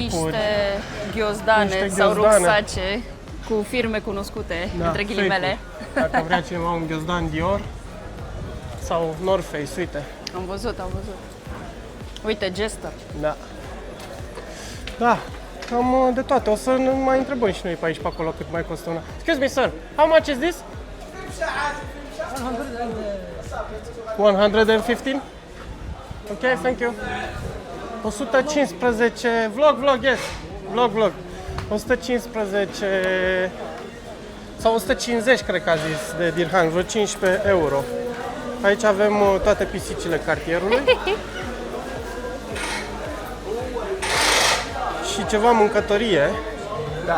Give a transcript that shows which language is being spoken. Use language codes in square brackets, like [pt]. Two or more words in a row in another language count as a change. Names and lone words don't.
[ro] Niște ghiozdane sau rucsace cu firme cunoscute, între ghilimele. Dacă vrea cineva un ghiozdan Dior sau North Face, uite. Am văzut. Uite, Jester. Da. Da, cam de toate. O să ne mai întrebăm și noi pe aici, pe acolo, cât mai costă una. [en] Excuse me, sir, how much is this? 115? Ok, thank you. 115, vlog, yes. Vlog. [ro] 115 sau 150, cred că a zis, de dirham, vreo 15 euro. Aici avem toate pisicile cartierului. Și ceva mâncătorie. Da.